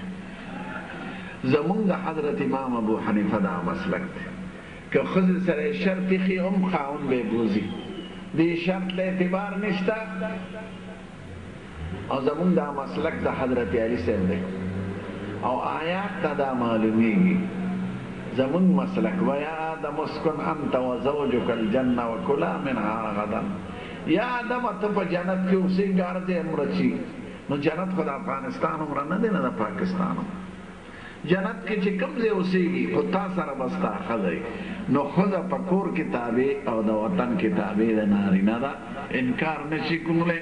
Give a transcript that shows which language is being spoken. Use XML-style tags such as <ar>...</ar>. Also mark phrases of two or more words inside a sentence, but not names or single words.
<ps>زمونږ د حضرت امام ابو حنیفه دا مسلک دی که ښځې سره شرط ایښي هم خاوند به یې بوځي، دې شرط له اعتبار نشته. او زمونږ دا مسلک د حضرت علي صاحب دی او آیات ته دا معلومیږي. زمونږ مسلک</ps> <ar>ویا آدم اسکن انت و زوجک الجنه و کلا منها رغدا،</ar> <ps>یا آدم ته په جنت کې اوسېږه هر ځای مړه شي. نو جنت خو د افغانستان عمره نه دی نه د پاکستان. جنت کې چې کوم ځای اوسېږي خو تا سره به ستا ښځه وي. نو ښځه په کور کې تابع او د وطن کې تابع د نارینه ده، انکار نشي کولی.</ps>